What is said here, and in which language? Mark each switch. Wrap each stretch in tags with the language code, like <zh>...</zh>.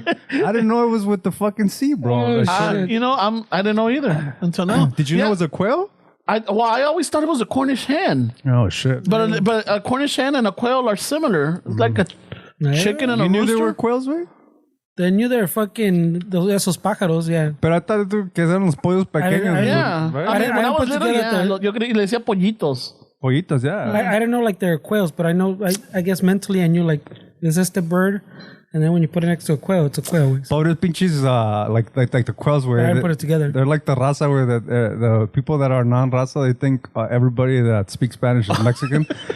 <en>I didn't know it was with the fucking C, bro. I didn't know either until now. Did you know it was a quail? I always thought it was a Cornish hen. Oh shit! But a Cornish hen and a quail are similar. It's like a chicken and a rooster. You knew they were quails, güey? They knew they're fucking</en> <es>esos pájaros,</es> <en>yeah.</en> <es>Pero</es> <en>I thought</en> <es>que eran los pollos pequeños.</es> <en>Yeah. Right? When I was little,</en> <es>yo creí le decía pollitos.</es> <en>Pollitos, yeah. I don't know like they're quails, but I know, I guess mentally I knew like It's just a bird. And then when you put it next to a quail, it's a quail.</en> <es>Pobres pinches,</es> <en>like the quails where I put it together. They're like the raza where the people that are non-raza, they think everybody that speaks Spanish is Mexican.</en>